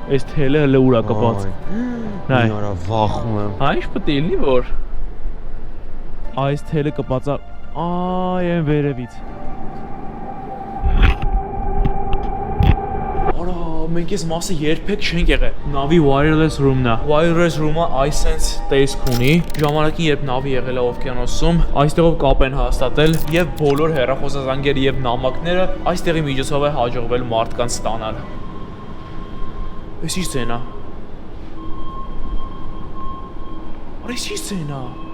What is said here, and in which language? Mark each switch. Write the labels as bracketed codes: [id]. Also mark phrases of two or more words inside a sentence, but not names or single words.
[hy] Այս թելը հələ ուր է կպած։ Նայ։ Արա վախում եմ։ Հա ինչ պետք է լինի որ։ Այս թելը կպած է։ Այ այն վերևից։ Մենք այս մասը երբեք չենք եղել։ Նավի [en] wireless room- [hy] ն է։ [en] Wireless room- [hy] ը այսենց տեսք ունի։ Ժամանակին երբ նավի եղել է օվկիանոսում, այստեղով կապ են հաստատել եւ բոլոր հեռախոսազանգերը եւ նամակները այստեղի միջոցով է հաջողվել մարդկանց ստանալ։ Էս ի՞նչ ձեն է։ Արա ի՞նչ ձեն է։